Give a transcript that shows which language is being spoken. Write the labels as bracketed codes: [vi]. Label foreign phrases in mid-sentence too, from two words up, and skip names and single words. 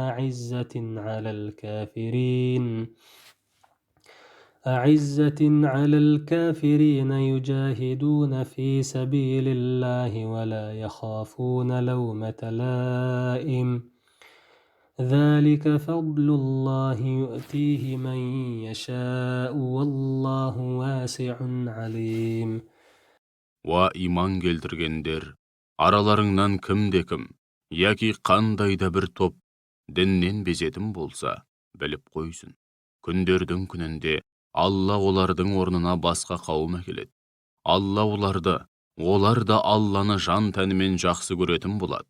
[ar] أعزة على الكافرين يجاهدون في سبيل الله ولا يخافون لومة لائم ذلك فضل الله يؤتيه من يشاء والله واسع عليم. [kk] Уа иман келтіргендер, араларыңнан кімде-кім, яки қандай да бір топ діннен безетін болса, біліп қойсын. Күндердің күнінде Алла олардың орнына басқа қауым әкеледі. Алла олар да Алланы жан тәнімен жақсы көретін болады.